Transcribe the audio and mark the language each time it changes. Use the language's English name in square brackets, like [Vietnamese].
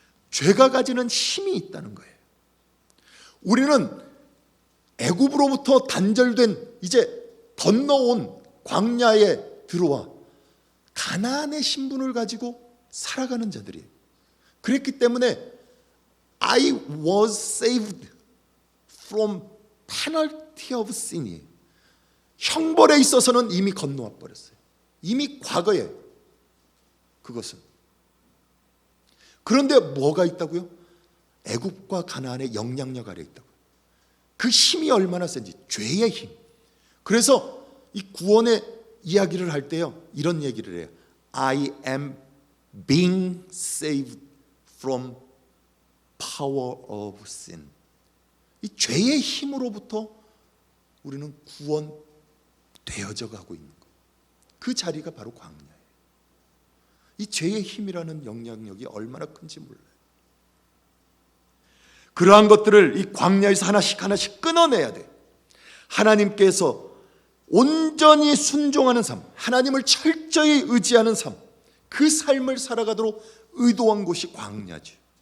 [Korean] 죄가 가지는 힘이 있다는 거예요. 우리는 애굽으로부터 단절된, 이제 건너온 광야에 들어와 가나안의 신분을 가지고 살아가는 자들이에요. 그랬기 때문에 [English] I was saved from penalty of sin이에요. [Korean] 형벌에 있어서는 이미 건너와 버렸어요. 이미 과거에 그것은. 그런데 뭐가 있다고요? 애굽과 가나안의 영향력 아래 있다고요. 그 힘이 얼마나 센지, 죄의 힘. 그래서 이 구원의 이야기를 할 때요, 이런 얘기를 해요. [English] I am being saved from power of sin. [Korean] 이 죄의 힘으로부터 우리는 구원되어져 가고 있는 거예요. 그 자리가 바로 광야예요. 이 죄의 힘이라는 영향력이 얼마나 큰지 몰라요. 그러한 것들을 이 광야에서 하나씩 하나씩 끊어내야 돼요. 하나님께서 온전히 순종하는 삶, 하나님을 철저히 의지하는 삶, 그 삶을 살아가도록 의도한 곳이 광야죠.